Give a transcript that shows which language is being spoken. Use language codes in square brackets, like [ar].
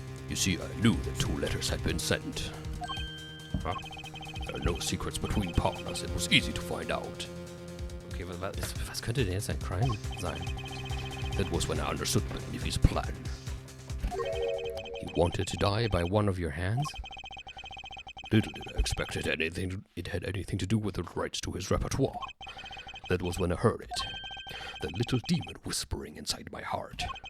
[en] You see, I knew that 2 letters had been sent. Huh? There are no secrets between partners. It was easy to find out. [de] Okay, was könnte denn jetzt ein Crime sein? [en] That was when I understood Magnifi's plan. He wanted to die by one of your hands? Little did I expect it had anything to do with the rights to his repertoire. That was when I heard it. The little demon whispering inside my heart.